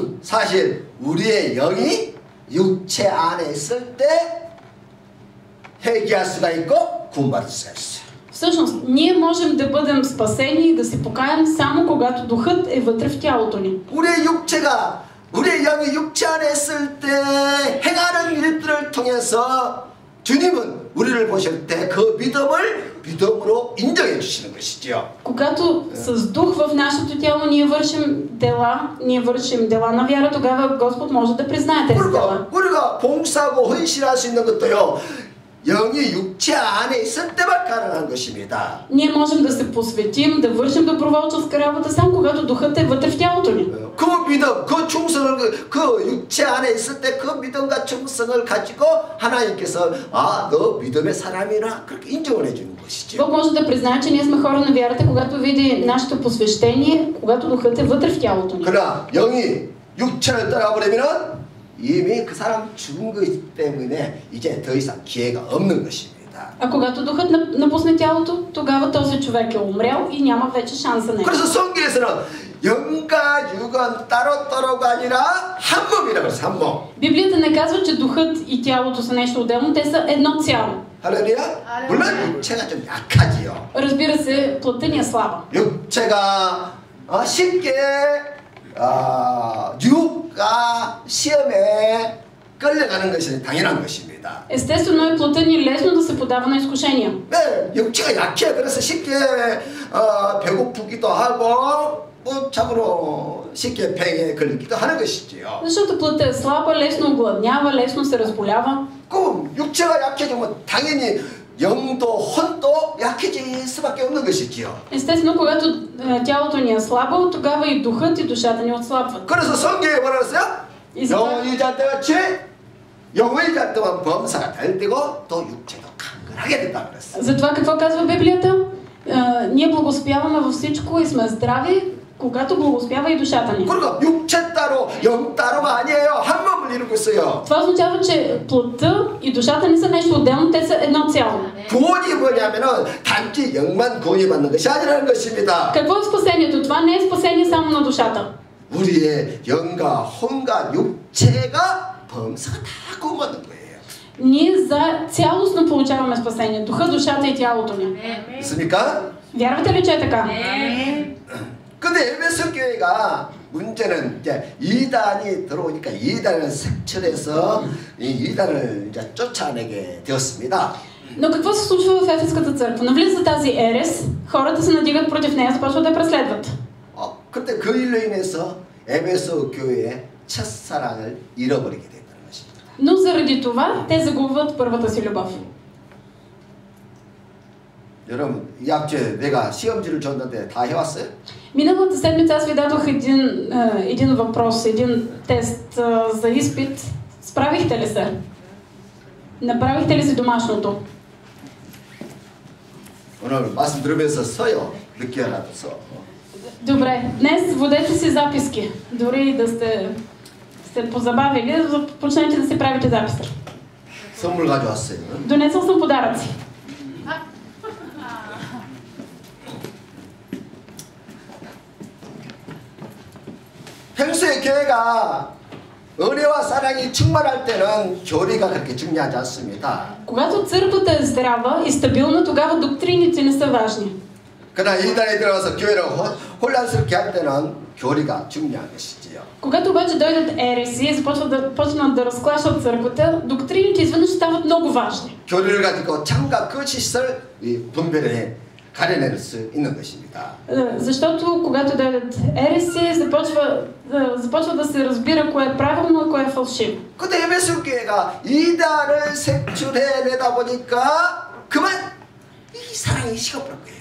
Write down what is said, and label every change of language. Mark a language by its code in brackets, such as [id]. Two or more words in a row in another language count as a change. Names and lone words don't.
[ko] 사실 우리의 영이 육체 안에 있을 때 회개할 수가 있고 구원받을 수가 있어요. [bg] Всъщност, ние можем да бъдем спасени и да се покаем само когато духът е вътре в тялото ни. [ko] 우리의 영이 육체 안에 있을 때 행하는 일들을 통해서 주님은 우리를 보실 때 그 믿음으로 인정해 주시는 것이지요. [bg] Когато с дух в нашето тяло ние вършим дела на вяра, тогава Господ може да признае тези дела. [ko] 우리가 봉사하고 헌신할 수 있는 것도요. 영이 육체 안에 있을 때만 가능한 것입니다. [bg] Ние можем да се посветим, да вършим доброволческа работа само когато духът е вътре в тялото ни. [ko] 그 믿음, 그 충성을 그 육체 안에 있을 때 그 믿음과 충성을 가지고 하나님께서 너 믿음의 사람이라 그렇게 인정을 해주는 것이죠. [bg] Бог може да признае, че ние сме хора на вярата, когато види нашето посвещение, когато духът е вътре в тялото ни. [ko] 그러나 영이 육체를 떠나버리면은 이미 그 사람 죽은 것이기 때문에 이제 더 이상 기회가 없는 것입니다. [bg] А когато духът напусне тялото, тогава този човек е умрял и няма вече шанс за него. [ko] 그래서 성경에서는 영과 육은 따로따로가 아니라 한 몸이라고 해서 한 몸. [bg] Библията не казва, че духът и тялото са нещо отделно, те са едно цяло. [ko] 할렐루야? 물론 육체가 좀 약하지요. [bg] Разбира се, плътта ни е слаба. [ko] 육체가 쉽게 유혹과 시험에 끌려가는 것이 당연한 것입니다. [bg] Естествено е плътта ни лесно да се подава на изкушения. [ko] 네, 육체가 약해. 그래서 쉽게 배고프기도 하고 참으로 쉽게 폐에 걸리기도 하는 것이지요. [bg] Защото плътта е слаба, лесно огладнява, лесно се разболява. [ko] 그럼 육체가 약해지면 당연히 영도 혼도 약해질 수밖에 없는 것이지요. [bg] Естествено, когато тялото ни е слабо, тогава и духът и душата ни отслабват. [ko] 그래서 성경에 뭐라 그랬어요? 영의 잣대같이 영의 잣대만 범사가 될 때고 또 육체도 강건하게 된다 그랬어요. [bg] Затова какво казва Библията? Ние благословяваме във всичко и сме здрави, когато благословява и душата ни. [ko] 그러니까 육체 따로 영 따로가 아니에요. 한 몸을 이루고 있어요. [bg] Това означава, че плътта и душата не са нещо отделно, те са едно цяло. [ko] 구원이 뭐냐면은 단지 영만 구원받는 것이 아니라는 것입니다. [bg] Какво е спасението? Това не е спасение само на душата. [ko] 우리의 영과 혼과 육체가 범사가 다 구원받는 거예요. [bg] Ние цялостно получаваме спасение. Духа, душата и тялото ни. [ko] 있습니까? [bg] Вярвате ли, че е така? [ko] 근데 에베소 교회가 문제는 이제 이단이 들어오니까 이단을 색출해서 이 이단을 이제 쫓아내게 되었습니다. [bg] Но какво се случва в Ефеската църква? Навлиза тази ерес, хората се надигат против нея, започват да я преследват. [ko] 그때 그 일로 인해서 에베소 교회의 첫사랑을 잃어버리게 됐다는 것입니다. [bg] Но заради това те загубват първата си любов. [ko] 여러분, 이 앞주에 내가 시험지를 줬는데 다 해왔어요? [bg] Миналата седмица аз ви дадох един въпрос, един тест за изпит. Справихте ли се? Направихте ли си домашното? [ko] 오늘 말씀 들으면서 서요. 늦게라도 서. [bg] Добре, днес водете си записки. Дори да сте позабавили, почнете да си правите записки. [ko] 선물 가져왔어요. [bg] Донесъл съм подаръци. [ko] 평소에 교회가 은혜와 사랑이 충만할 때는 교리가 그렇게 중요하지 않습니다. [bg] Когато църквата е здрава и стабилна, тогава доктрините не са важни. [ko] 그러나 이단에 들어가서 교회를 혼란스럽게 할 때는 교리가 중요한 것이지요. [bg] Когато обаче дойдат ереси и почнат да разклашват църквата, доктрините изведнъж стават много важни. [ko] 교리를 가지고 참과 거짓을 분별해 가려낼 수 있는 것입니다. [bg] Защото когато дойдат ереси, започва да се разбира кое е правилно и кое е фалшиво. [ko] 그때 에베소 교회가 이단을 색출해내다 보니까 그만 이 사랑이 식어버린 거예요.